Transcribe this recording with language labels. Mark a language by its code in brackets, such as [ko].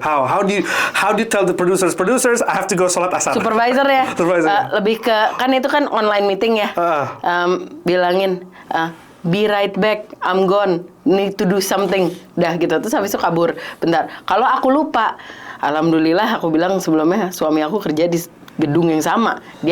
[en] How do you tell the producers I have to go sholat asar? [id] Supervisor ya. [en] Supervisor. [id] Lebih ke kan itu kan online meeting ya. [en] Bilangin be right back, I'm gone, need to do something. [id] Dah gitu. Terus habis itu kabur. Bentar. Kalau aku lupa, alhamdulillah aku bilang sebelumnya suami aku kerja di gedung yang sama.